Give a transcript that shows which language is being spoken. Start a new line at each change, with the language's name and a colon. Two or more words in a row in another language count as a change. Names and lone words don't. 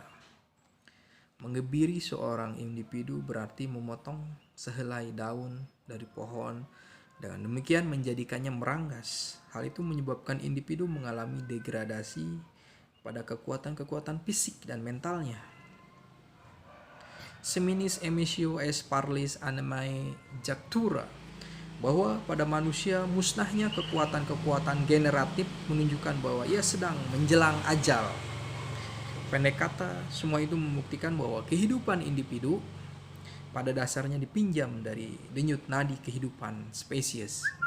Indonesian: Mengebiri seorang individu berarti memotong sehelai daun dari pohon, dengan demikian menjadikannya meranggas. Hal itu menyebabkan individu mengalami degradasi pada kekuatan-kekuatan fisik dan mentalnya.
Latin: Seminis emisio es parlis animae jactura,
Indonesian: bahwa pada manusia musnahnya kekuatan-kekuatan generatif menunjukkan bahwa ia sedang menjelang ajal. Pendek kata, semua itu membuktikan bahwa kehidupan individu pada dasarnya dipinjam dari denyut nadi kehidupan spesies.